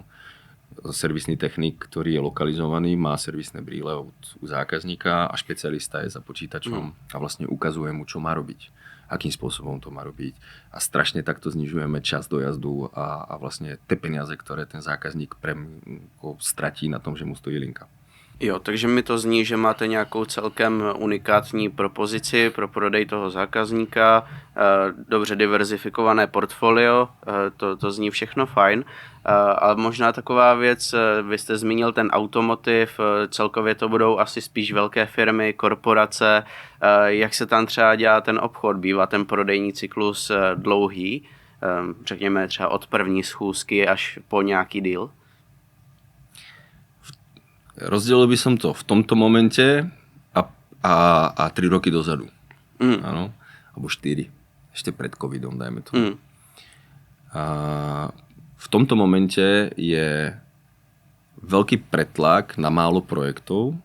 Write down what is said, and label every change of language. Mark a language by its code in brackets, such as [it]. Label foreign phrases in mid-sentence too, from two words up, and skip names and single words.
[sk] Servisný technik, ktorý je lokalizovaný, má servisné brýle u zákazníka a špecialista je za počítačom a vlastne ukazuje mu, čo má robiť, akým spôsobom to má robiť. A strašne takto znižujeme čas dojazdu a vlastne tie peniaze, ktoré ten zákazník stratí na tom, že mu stojí linka. [cs] Jo, takže mi to zní, že máte nějakou celkem unikátní propozici pro prodej toho zákazníka, dobře diverzifikované portfolio, to zní všechno fajn. Ale možná taková věc, vy jste zmínil ten automotiv, celkově to budou asi spíš velké firmy, korporace. Jak se tam třeba dělá ten obchod? Bývá ten prodejní cyklus dlouhý, řekněme třeba od první schůzky až po nějaký deal? [sk] Rozdelil by som to v tomto momente a 3 roky dozadu. Áno, alebo 4. Ešte pred covidom, dajme to. A v tomto momente je veľký pretlak na málo projektov.